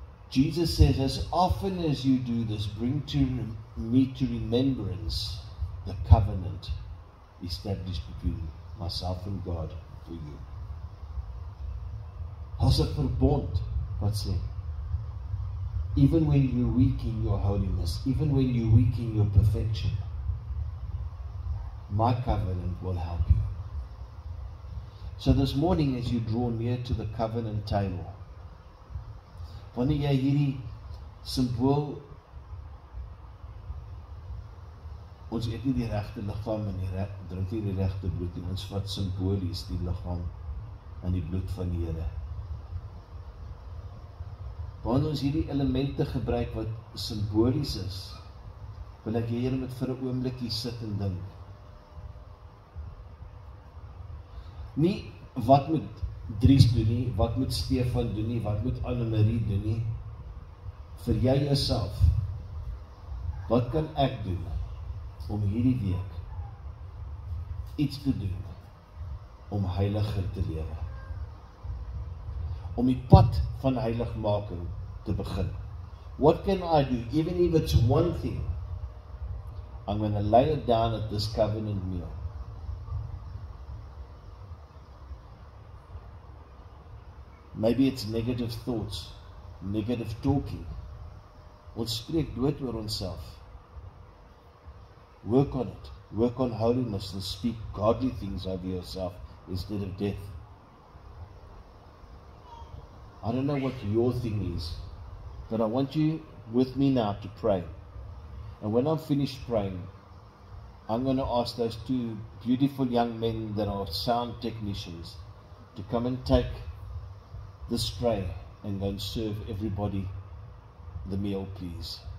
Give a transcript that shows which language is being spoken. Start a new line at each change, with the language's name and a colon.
English: Jesus says, as often as you do this, bring to me to remembrance the covenant established between myself and God for you.
Afrikaans: As 'n verbond wat sê,
English: even when you're weak in your holiness, even when you're weak in your perfection, my covenant will help you. So this morning, as you draw near to the covenant table,
Afrikaans: wanneer jy hierdie symbool, ons eet nie die regte liggaam en drink nie die regte bloed nie, ons vat simbolies die liggaam en die bloed van die Here. Wanneer ons hierdie elemente gebruik wat simbolies is, wil ek hier met vir 'n oombliekie sit en dink. Nie wat moet Dries doen nie, wat moet Stefan doen nie, wat moet Annemarie doen nie. Vir jy jouself, wat kan ek doen om hierdie week iets te doen om heiliger te lewe? Om die pad van heiligmaking te begin.
English: What can I do, even if it's one thing? I'm going to lay it down at this covenant meal. Maybe it's negative thoughts, negative talking.
Afrikaans: Ons spreek dood oor onsself.
English: Work on it. Work on holiness and speak godly things over yourself instead of death. I don't know what your thing is, but I want you with me now to pray. And when I'm finished praying, I'm going to ask those two beautiful young men that are sound technicians to come and take this tray and go and serve everybody the meal, please.